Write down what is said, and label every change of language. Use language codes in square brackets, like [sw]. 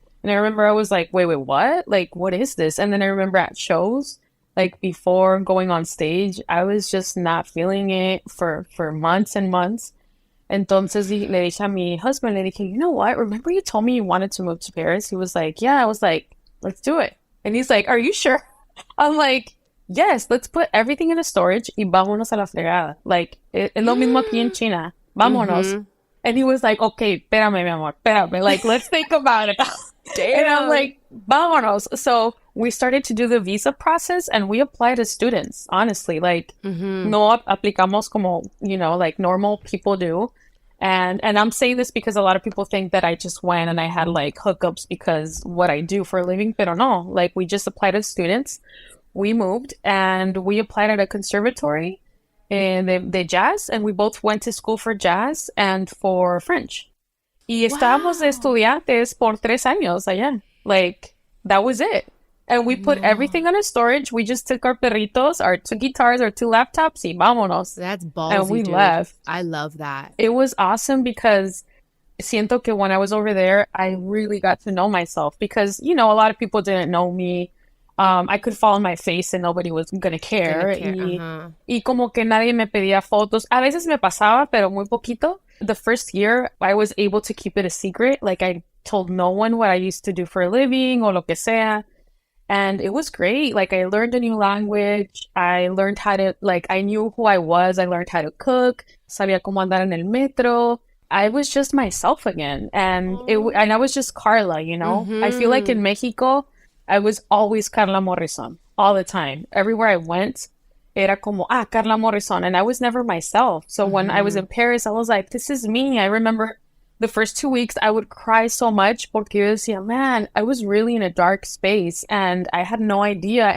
[en] And I remember I was like, wait, what? Like, what is this? And then I remember at shows, like, before going on stage, I was just not feeling it for months and months. [es] Entonces, le dije a mi husband, le dije, [en] you know what? Remember you told me you wanted to move to Paris? He was like, yeah. I was like, let's do it. And he's like, are you sure? I'm like, yes, let's put everything in a storage [es] y vámonos a la fregada. Like, es lo mismo aquí en China. Vámonos. [en] And he was like, okay, [es] espérame, mi amor, espérame. [en] Like, let's think about it. Damn. And I'm like, vámonos. So we started to do the visa process and we applied as students, honestly. Like, [es] no aplicamos como, [en] like normal people do. And I'm saying this because a lot of people think that I just went and I had, like, hookups because what I do for a living. [es] Pero no, [en] like, we just applied as students. We moved and we applied at a conservatory in the jazz. And we both went to school for jazz and for French. [es] Y estábamos de estudiantes por 3 años allá. [en] Like, that was it. And we put everything on a storage. We just took our perritos, our 2 guitars, our 2 laptops, [es] y vámonos. [en] That's ballsy, and we dude. left. I love that. It was awesome because [es] siento que [en] when I was over there, I really got to know myself because, a lot of people didn't know me. I could fall on my face and nobody was gonna care. [es] Y como que nadie me pedía fotos. A veces me pasaba, pero muy poquito. [en] The first year, I was able to keep it a secret. Like, I told no one what I used to do for a living or [es] lo que sea. [en] And it was great. Like, I learned a new language. I learned how to, like, I knew who I was. I learned how to cook. [es] Sabía cómo andar en el metro. [en] I was just myself again. And and I was just Carla, I feel like in Mexico, I was always Carla Morrison all the time. Everywhere I went, [es] era como, [en] Carla Morrison. And I was never myself. So when I was in Paris, I was like, this is me. I remember the first 2 weeks, I would cry so much [es] porque yo decía, [en] man, I was really in a dark space and I had no idea.